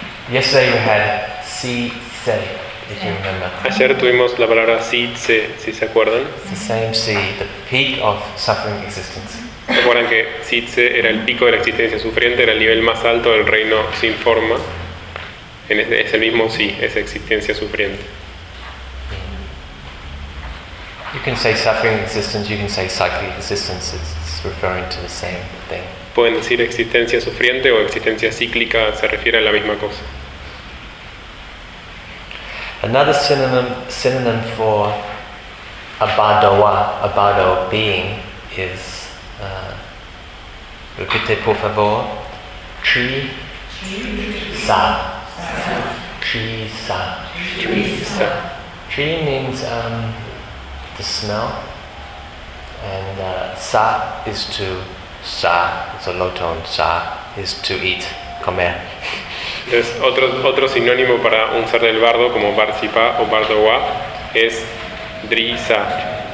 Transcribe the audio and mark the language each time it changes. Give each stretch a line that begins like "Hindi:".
English: Yesterday we had si se, if you remember.
Spanish: Ayer tuvimos la palabra si se, si se acuerdan.
English: It's the same si, the peak of suffering existence.
Spanish: ¿Recuerdan que si se era el pico de la existencia sufriente, era el nivel más alto del reino sin forma? Es el mismo si, es existencia sufriente.
English: You can say suffering existence, you can say cyclic existence, it's referring to the same thing.
Spanish: Pueden decir existencia sufriente o existencia cíclica, se refiere a la misma cosa.
English: Another synonym for abadowa, abado being, is
Spanish: repite por favor,
English: tri sa.
Tibetan: Tri sa. Tri sa.
English: Tri means the smell, and sa is to. Sa, it's a low tone. Sa is to eat, comer.
Spanish: Entonces, otro sinónimo para un ser del bardo, como barsipa o bardowa, es dri sa.